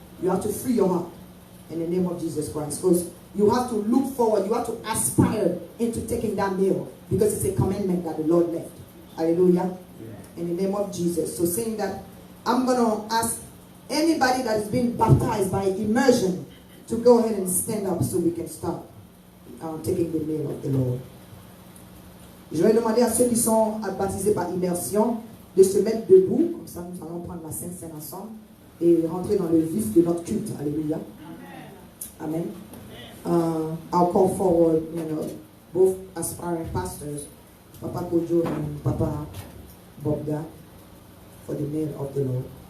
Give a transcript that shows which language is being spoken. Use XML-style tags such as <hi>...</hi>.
<en>You have to free your heart in the name of Jesus Christ. Because you have to look forward, you have to aspire into taking that meal, because it's a commandment that the Lord left. Hallelujah. Yeah. In the name of Jesus. So saying that, I'm going to ask anybody that is being baptized by immersion to go ahead and stand up so we can start taking the meal of the Lord.</en> <fr>Je vais demander à ceux qui sont baptisés par immersion de se mettre debout, comme ça nous allons prendre la Sainte Seine ensemble et rentrer dans le vif de notre culte. Alléluia. Amen.</fr> <en>I'll call forward, both aspiring pastors, Papa Kojo and Papa Bobga, for the meal of the Lord.</en>